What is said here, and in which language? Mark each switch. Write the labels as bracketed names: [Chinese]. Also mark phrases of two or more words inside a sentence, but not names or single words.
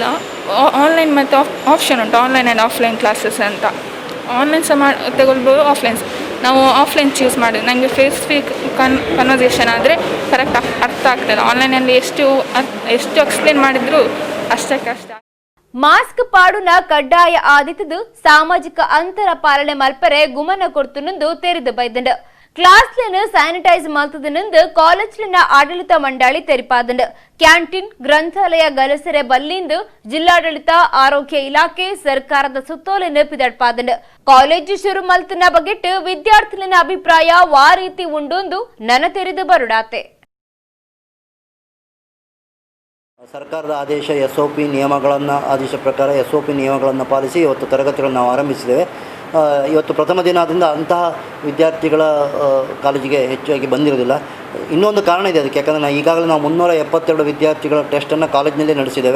[Kannada] ಆನ್ಲೈನ್ ಮತ್ತು ಆಪ್ಷನ್ ಉಂಟು, [English] online and offline classes [Kannada] ಅಂತ. ಆನ್ಲೈನ್ ಸಹ ತಗೊಳ್ಬೋದು, ಆಫ್ಲೈನ್ ನಾವು [English] offline choose [Kannada] ಮಾಡಿದ್ವಿ. ನನಗೆ [English] face to face conversation [Kannada] ಆದರೆ ಕರೆಕ್ಟ್ ಅರ್ಥ ಆಗ್ತದೆ. ಆನ್ಲೈನಲ್ಲಿ ಎಷ್ಟು ಎಕ್ಸ್ಪ್ಲೇನ್ ಮಾಡಿದ್ರು ಅಷ್ಟೇ ಕಷ್ಟ. [Tulu] ಮಾಸ್ಕ್ ಪಾಡುನ ಕಡ್ಡಾಯ ಆದಿತದು ಸಾಮಾಜಿಕ ಅಂತರ ಪಾಲನೆ ಮಲ್ಪರೆ ಗುಮನ ಕೊಡ್ತುನಂದು ತೆರೆದು ಬೈದಂಡು. ಕ್ಲಾಸ್ಲಿನ ಸ್ಯಾನಿಟೈಸ್ ಮಲ್ತದನಂದು ಕಾಲೇಜ್ಲಿನ ಆಡಳಿತ ಮಂಡಳಿ ತೆರಿಪಾದಂಡು. ಕ್ಯಾಂಟೀನ್ ಗ್ರಂಥಾಲಯ ಗಲಸರೆ ಬಲ್ಲಿಂದು ಜಿಲ್ಲಾಡಳಿತ ಆರೋಗ್ಯ ಇಲಾಖೆ ಸರ್ಕಾರದ ಸುತ್ತೋಲೆನ ಪಿದಡ್ಪಾದಂಡು. ಕಾಲೇಜು ಶುರು ಮಲ್ತನ ಬಗೆಟ್ಟು ವಿದ್ಯಾರ್ಥಿಗಳ ಅಭಿಪ್ರಾಯ ವಾ ರೀತಿ ಉಂಡೊಂದು ನನ ತೆರೆದು ಬರುಡಾತೆ. [Kannada] ಸರ್ಕಾರದ ಆದೇಶ ಆದೇಶ ಪ್ರಕಾರ SOP ನಿಯಮಗಳನ್ನು ಪಾಲಿಸಿ ಇವತ್ತು ತರಗತಿಗಳನ್ನು ನಾವು ಆರಂಭಿಸಿದ್ದೇವೆ. ಇವತ್ತು ಪ್ರಥಮ ದಿನದಿಂದ ಅಂತಹ ವಿದ್ಯಾರ್ಥಿಗಳ ಕಾಲೇಜಿಗೆ ಹೆಚ್ಚಾಗಿ ಬಂದಿರೋದಿಲ್ಲ. ಇನ್ನೊಂದು ಕಾರಣ ಇದೆ ಅದಕ್ಕೆ, ಯಾಕಂದರೆ ಈಗಾಗಲೇ ನಾವು 372 ವಿದ್ಯಾರ್ಥಿಗಳ ಟೆಸ್ಟನ್ನು ಕಾಲೇಜಿನಲ್ಲೇ ನಡೆಸಿದ್ದೇವೆ.